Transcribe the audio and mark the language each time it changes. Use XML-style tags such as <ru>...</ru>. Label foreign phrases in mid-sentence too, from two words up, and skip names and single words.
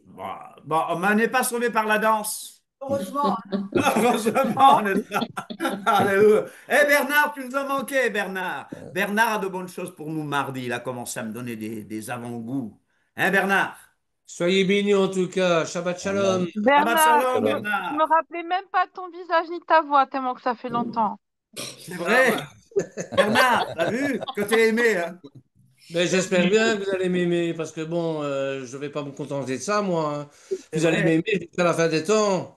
<fr>Bon, on n'est pas sauvé par la danse. Heureusement. Heureusement, n'est-ce pas? Alléluia. Eh Bernard, tu nous as manqué, Bernard. Bernard a de bonnes choses pour nous mardi. Il a commencé à me donner des avant-goûts. Hein, Bernard? Soyez bénis en tout cas.</fr> <he>שבת שלום.</he> <fr>Shabbat Bernard, shalom, je Bernard. me rappelais même pas de ton visage ni de ta voix, tellement que ça fait longtemps. C'est vrai. Bernard, t'as vu que t'es aimé, hein? Mais j'espère bien que vous allez m'aimer parce que bon, je vais pas me contenter de ça, moi, hein. C'est Vous allez vrai. m'aimer jusqu'à la fin des temps.</fr>